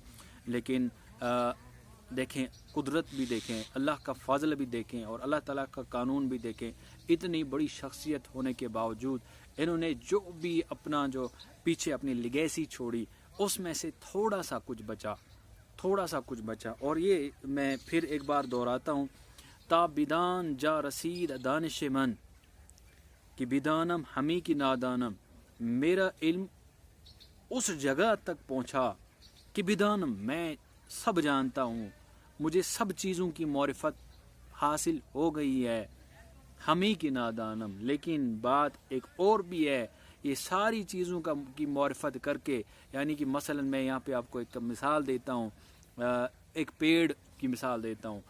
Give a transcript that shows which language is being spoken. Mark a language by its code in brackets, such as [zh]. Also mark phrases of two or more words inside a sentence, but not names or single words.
[ur] لیکن دیکھیں قدرت بھی دیکھیں، اللہ کا فضل بھی دیکھیں اور اللہ تعالیٰ کا قانون بھی دیکھیں، اتنی بڑی شخصیت ہونے کے باوجود انہوں نے جو بھی اپنا جو پیچھے اپنی لیگیسی چھوڑی اس میں سے تھوڑا سا کچھ بچا۔ اور یہ میں پھر ایک بار دہراتا ہوں، [fa] تا بدان جا رسید دانش من کہ بدانم ہمی کی نادانم، [ur] میرا علم اس جگہ تک پہنچا کہ بدانم میں سب جانتا ہوں، مجھے سب چیزوں کی معرفت حاصل ہو گئی ہے، [fa] ہمی کی نادانم، [ur] لیکن بات ایک اور بھی ہے، یہ ساری چیزوں کی معرفت کر کے، یعنی کہ مثلا میں یہاں پہ آپ کو ایک مثال دیتا ہوں، ایک پیڑ کی مثال دیتا ہوں۔